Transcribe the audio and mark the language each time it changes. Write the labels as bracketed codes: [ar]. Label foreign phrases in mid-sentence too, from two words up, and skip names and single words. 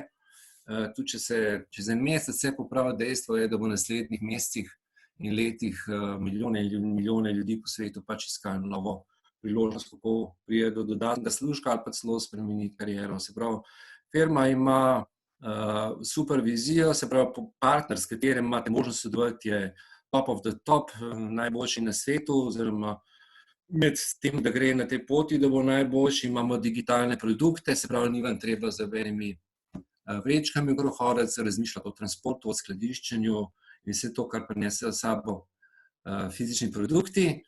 [sl] Tudi če se čez en mesec vse popravi, dejstvo je, da bo v naslednjih mesecih in letih milijone ljudi po svetu pač iskali novo priložnost, kako pride do dodatnega služka ali pa celo spremeniti kariero. Se pravi, firma ima super vizijo, se pravi, partner, s katerim imate možnost sodelovati, je [en] top of the top, [sl] najboljši na svetu, oziroma med tem, da gre na tej poti, da bo najboljši, imamo digitalne produkte, se pravi, ni vam treba z verimi vrečkami okrog hoditi, razmišljati o transportu, o skladiščenju in vse to, kar prinesejo s sabo fizični produkti.